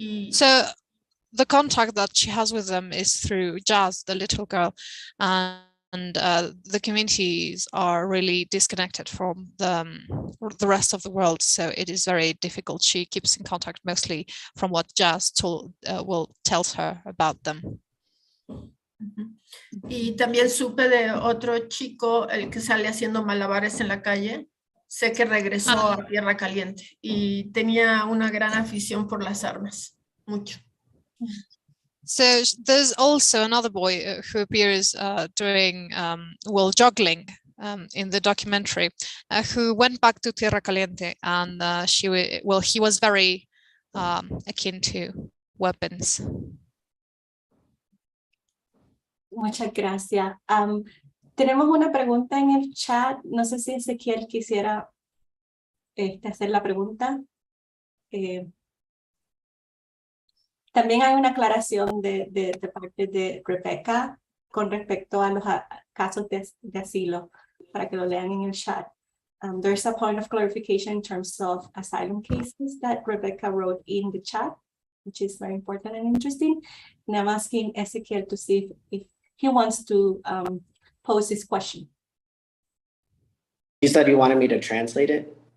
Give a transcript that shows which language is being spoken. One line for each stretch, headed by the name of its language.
English: So the contact that she has with them is through Jazz, the little girl, and the communities are really disconnected from the rest of the world, so it is very difficult. She keeps in contact mostly from what Jazz tells her about them.
Spanish: Y también supe de otro chico, el que sale haciendo malabares en la calle. Sé que regresó a Tierra Caliente y tenía una gran afición por las armas, mucho.
English: So there's also another boy who appears doing juggling in the documentary, who went back to Tierra Caliente, and he was very akin to weapons.
Spanish: Muchas gracias. Tenemos una pregunta en el chat. No sé si Ezequiel quisiera hacer la pregunta. También hay una aclaración de parte de Rebecca con respecto a los casos de asilo, para que lo lean en el chat.
English: There's a point of clarification in terms of asylum cases that Rebecca wrote in the chat, which is very important and interesting. And I'm asking Ezequiel to see if he wants to pose this question. You said you wanted me to translate it?